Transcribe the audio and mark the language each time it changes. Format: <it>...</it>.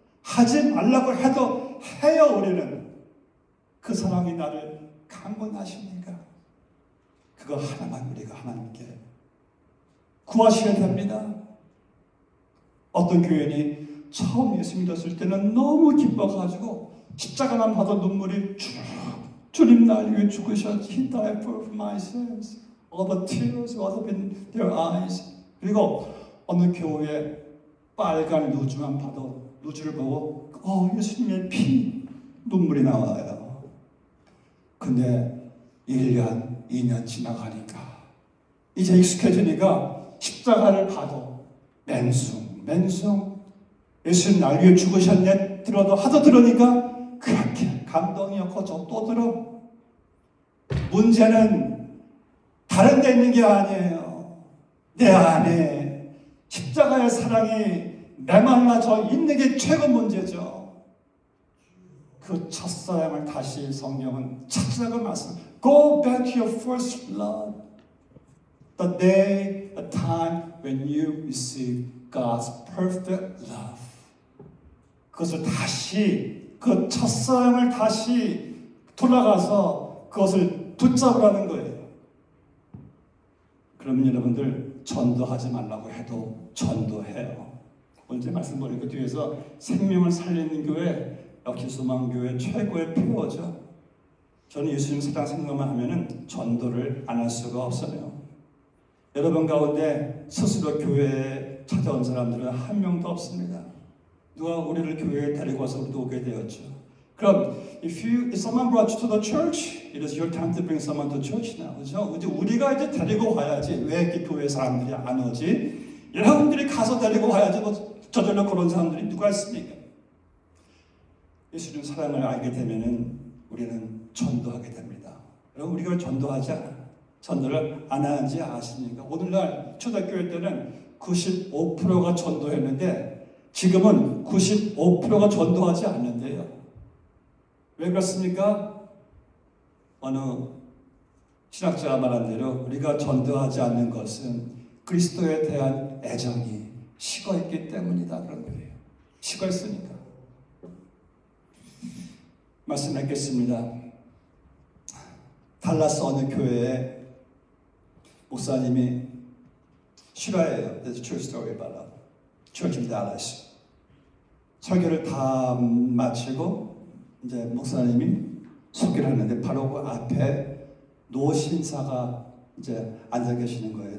<ko>하지 말라고 해도 해요. 우리는 그 사랑이 나를 강권하시니까 그거 하나만 우리가 하나님께 구하셔야 됩니다. 어떤 교인이 처음 예수 믿었을 때는 너무 기뻐가지고 십자가만 봐도 눈물이 쭉, 주님 날 위해 죽으셨지.</ko> <en>He died for my sins. All the tears was up in their eyes.</en> <ko>그리고 어느 교회에 빨간 루즈만 봐도 루즈를 보고 예수님의 피, 눈물이 나와요. 근데 1년, 2년 지나가니까 이제 익숙해지니까 십자가를 봐도 맨숭 예수님 날 위해 죽으셨네 들어도 하도 들으니까 그렇게 감동이었고 또 들어. 문제는 다른 데 있는 게 아니에요. 내 안에 십자가의 사랑이 메말라져 있는 게 최고 문제죠. 그 첫사랑을 다시 성경은 찾으라고 말씀.</ko> <en>Go back to your first love. The day, the time when you receive God's perfect love.</en> <ko>그것을 다시, 그 첫사랑을 다시 돌아가서 그것을 붙잡으라는 거예요. 그럼 여러분들 전도하지 말라고 해도 전도해요. 오늘 말씀 보니까 뒤에서 생명을 살리는 교회, 역시 소망교회 최고의 표어죠. 저는 예수님 사랑 생각만 하면은 전도를 안 할 수가 없어요. 여러분 가운데 스스로 교회에 찾아온 사람들은 한 명도 없습니다. 누가 우리를 교회에 데리고 와서 우리도 오게 되었죠. 그럼</ko> <en>if someone brought you to the church, it is your time to bring someone to church now.</en> <ko>그죠? 이제 우리가 이제 데리고 와야지. 왜 이렇게 교회 사람들이 안 오지? 여러분들이 가서 데리고 와야지. 뭐 저절로 그런 사람들이 누가 있습니까? 예수님 사랑을 알게 되면은 우리는 전도하게 됩니다. 여러분 우리가 전도하지 않아. 전도를 안 하는지 아십니까? 오늘날 초대교회 때는 95%가 전도했는데 지금은 95%가 전도하지 않는데요. 왜 그렇습니까? 어느 신학자가 말한 대로 우리가 전도하지 않는 것은 그리스도에 대한 애정이 식어있기 때문이다 그런 거예요. 식어있으니까. 말씀드리겠습니다. 달라스 어느 교회에 목사님이 실화예요.</ko> <en>There's a true story about a church in Dallas.</en> <ko>설교를 다 마치고 이제 목사님이 소개를 하는데 바로 그 앞에 노신사가 이제 앉아 계시는 거예요.</ko>